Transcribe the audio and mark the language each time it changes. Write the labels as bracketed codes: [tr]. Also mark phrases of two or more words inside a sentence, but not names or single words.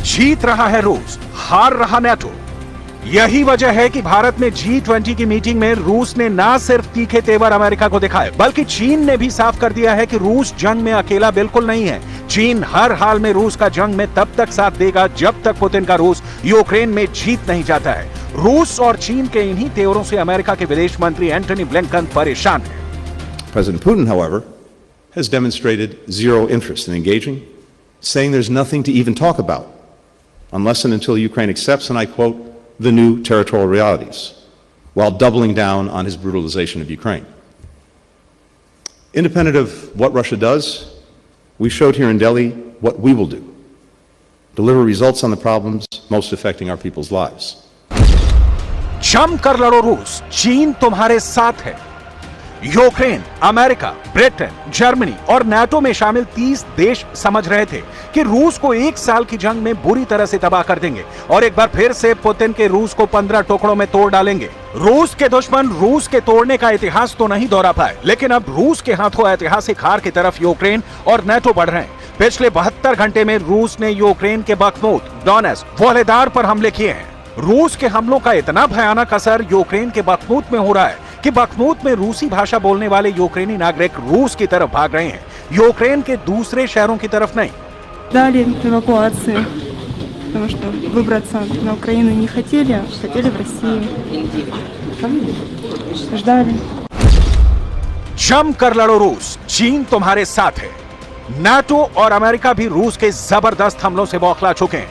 [hi] जीत रहा है रूस, हार रहा नाटो। यही वजह है कि भारत में G20 की मीटिंग में रूस ने ना सिर्फ तीखे तेवर अमेरिका को दिखाए, बल्कि चीन ने भी साफ कर दिया है कि रूस जंग में अकेला बिल्कुल नहीं है। चीन हर हाल में रूस का जंग में तब तक साथ देगा जब तक पुतिन का रूस यूक्रेन में जीत नहीं जाता है। रूस और चीन के इन्हीं तेवरों से अमेरिका के विदेश मंत्री एंटनी ब्लिंकन परेशान है। [en] President Putin, however, has demonstrated zero interest in engaging, saying there's nothing to even talk about unless and until Ukraine accepts, and I quote, the new territorial realities, while doubling down on his brutalization of Ukraine. Independent of what Russia does, we showed here in Delhi what we will do: deliver results on the problems most affecting our people's lives. [hi] जमकर लड़ो रूस, चीन तुम्हारे साथ है। यूक्रेन, अमेरिका, ब्रिटेन, जर्मनी और नाटो में शामिल 30 देश समझ रहे थे कि रूस को 1 साल की जंग में बुरी तरह से तबाह कर देंगे और एक बार फिर से पुतिन के रूस को 15 टुकड़ों में तोड़ डालेंगे। रूस के दुश्मन रूस के तोड़ने का इतिहास तो नहीं दोहरा पाए, लेकिन अब रूस के हाथों ऐतिहासिक हार की तरफ यूक्रेन और नाटो बढ़ रहे हैं। पिछले 72 घंटे में रूस ने यूक्रेन के बखमूत, डोनेत्स्क, वोल्हेदार पर हमले किए हैं। रूस के हमलों का इतना भयानक असर यूक्रेन के बखमूत में हो रहा है कि बखमूत में रूसी भाषा बोलने वाले यूक्रेनी नागरिक रूस की तरफ भाग रहे हैं, यूक्रेन के दूसरे शहरों की तरफ नहीं। [ru] Дали эвакуацию, потому что выбраться на Украину не хотели, хотели в Россию. Ждали. [hi] जमकर लड़ो रूस, चीन तुम्हारे साथ है। नाटो और अमेरिका भी रूस के जबरदस्त हमलों से बौखला चुके हैं।